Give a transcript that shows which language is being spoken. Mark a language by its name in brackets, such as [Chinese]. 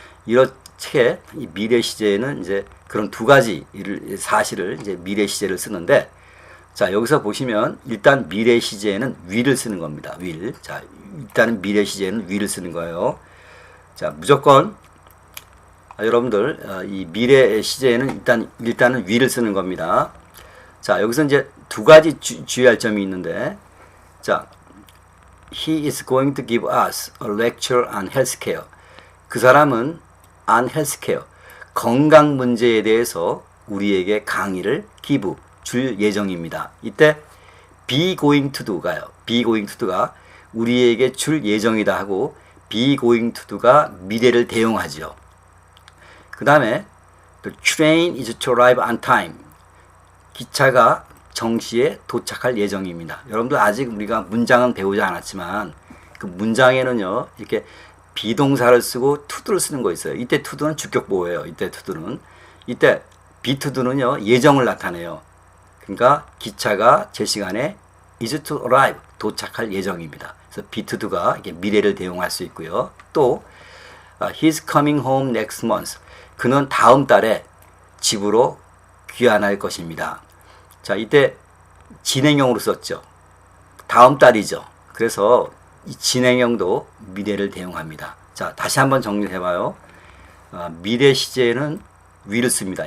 [Korean] 이렇게 이 미래 시제에는 이제 그런 두 가지 사실을 이제 미래 시제를 쓰는데, 자, 여기서 보시면 일단 미래 시제에는 will을 쓰는 겁니다. will. 자, 일단은 미래 시제에는 will을 쓰는 거예요. 자, 무조건 여러분들 이 미래 시제에는 일단은 will을 쓰는 겁니다. 자, 여기서 이제 두 가지 주의할 점이 있는데, 자, [English] He is going to give us a lecture on healthcare. [Korean] 그 사람은 on healthcare, 건강 문제에 대해서 우리에게 강의를 give, 줄 예정입니다. 이때 be going to do가요. be going to do가 우리에게 줄 예정이다 하고 be going to do가 미래를 대용하죠. 그 다음에 [English] The train is to arrive on time. [Korean] 기차가 정시에 도착할 예정입니다. 여러분들 아직 우리가 문장은 배우지 않았지만 그 문장에는요 이렇게 비동사를 쓰고 to도를 쓰는 거 있어요. 이때 to도는 주격보호예요. 이때 to도는 이때 be to do는요 예정을 나타내요. 그러니까 기차가 제 시간에 is to arrive, 도착할 예정입니다. 그래서 be to do가 이게 미래를 대용할 수 있고요. [English] 또 he's coming home next month. [Korean] 그는 다음 달에 집으로 귀환할 것입니다. 자, 이때 진행형으로 썼죠. 다음 달이죠. 그래서 이 진행형도 미래를 대용합니다. 자, 다시 한번 정리해봐요. 미래 시제에는 will을 씁니다.